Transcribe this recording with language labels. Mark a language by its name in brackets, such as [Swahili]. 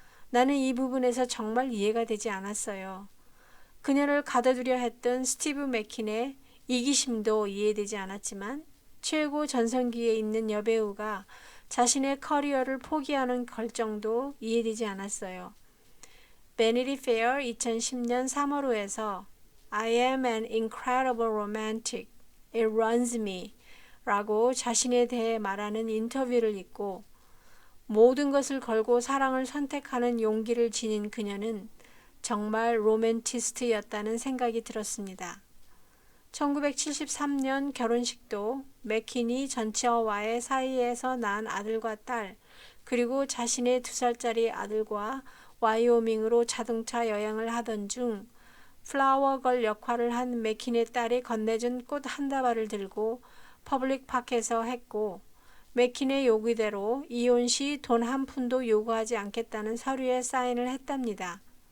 [Korean] 나는 이 부분에서 정말 이해가 되지 않았어요. 그녀를 가둬두려 했던 스티브 맥킨의 이기심도 이해되지 않았지만 최고 전성기에 있는 여배우가 자신의 커리어를 포기하는 결정도 이해되지 않았어요. 베니티 페어 2010년 3월호에서 [English] I am an incredible romantic. It runs me [Korean] 라고 자신에 대해 말하는 인터뷰를 읽고 모든 것을 걸고 사랑을 선택하는 용기를 지닌 그녀는 정말 로맨티스트였다는 생각이 들었습니다. 1973년 결혼식도 맥킨이 전처와의 사이에서 낳은 아들과 딸, 그리고 자신의 2살짜리 아들과 와이오밍으로 자동차 여행을 하던 중 플라워걸 역할을 한 맥킨의 딸이 건네준 꽃 한 다발을 들고 퍼블릭 파크에서 했고, 맥킨의 요구대로 이혼 시 돈 한 푼도 요구하지 않겠다는 서류에 사인을 했답니다.